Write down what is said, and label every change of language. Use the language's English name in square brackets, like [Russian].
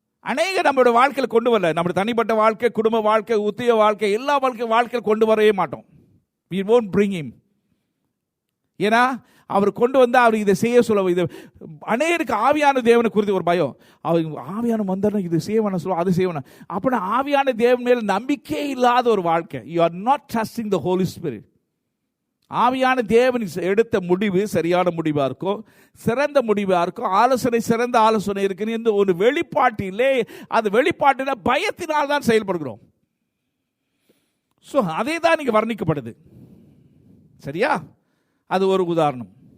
[Tamil] அநேக நம்மளோட வாழ்க்கையில் கொண்டு வரல. நம்மளோட தனிப்பட்ட வாழ்க்கை, குடும்ப வாழ்க்கை, உத்தியோக வாழ்க்கை, எல்லா வாழ்க்கையில் கொண்டு வரவே மாட்டோம். [English] We won't bring him. [Tamil] ஏன்னா அவர் கொண்டு வந்தா அவர் இதை செய்ய சொல்ல, இது அநேகருக்கு ஆவியான தேவனை குறித்து ஒரு பயம். அவர் ஆவியான வந்தாலும் இது செய்யணும் சொல்லுவோம், அது செய்யணும். அப்படின்னா ஆவியான தேவன் மேல் நம்பிக்கை இல்லாத ஒரு வாழ்க்கை. [English] You are not trusting the Holy Spirit. [Tamil] ஆவியான தேவன் எடுத்த முடிவு சரியான முடிவா இருக்கும், சிறந்த முடிவா இருக்கும், ஆலோசனை சிறந்த ஆலோசனை இருக்குன்னு இந்த ஒரு வெளிப்பாட்டிலே, அது வெளிப்பாட்டில பயத்தினால் தான் செயல்படுகிறோம். ஸோ அதே தான் இங்கே வர்ணிக்கப்படுது. சரியா? அது ஒரு உதாரணம்.